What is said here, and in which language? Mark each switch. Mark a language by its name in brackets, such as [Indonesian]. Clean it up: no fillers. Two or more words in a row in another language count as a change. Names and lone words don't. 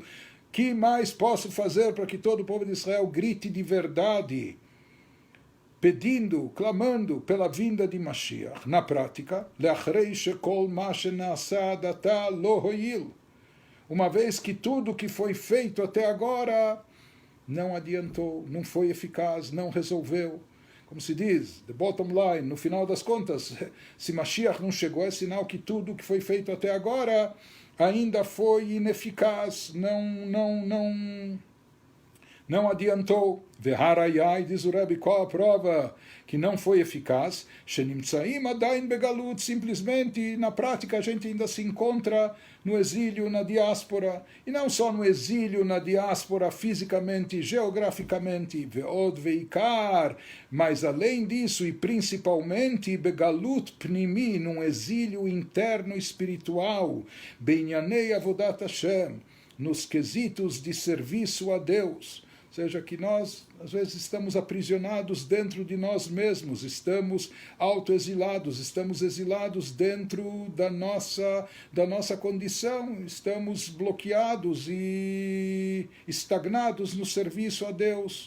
[Portuguese] Que mais posso fazer para que todo o povo de Israel grite de verdade, pedindo, clamando pela vinda de Mashiach? Na prática, uma vez que tudo que foi feito até agora não adiantou, não foi eficaz, não resolveu. Como se diz, [English] the bottom line, [Portuguese] no final das contas, se Mashiach não chegou, é sinal que tudo que foi feito até agora ainda foi ineficaz, não adiantou. Veharayai, diz o Rebbe, qual a prova que não foi eficaz? [Hebrew] שנמצאים עדיין בגלות, [Portuguese] simplesmente, na prática, a gente ainda se encontra no exílio, na diáspora, e não só no exílio, na diáspora, fisicamente, geograficamente, [Hebrew] ועוד ועיקר, [Portuguese] mas além disso, e principalmente, [Hebrew] בגלות פנימי, [Portuguese] num exílio interno espiritual, [Hebrew] בענייני עבודת השם, [Portuguese] nos quesitos de serviço a Deus. Ou seja, que nós, às vezes, estamos aprisionados dentro de nós mesmos, estamos autoexilados, estamos exilados dentro da nossa condição, estamos bloqueados e estagnados no serviço a Deus.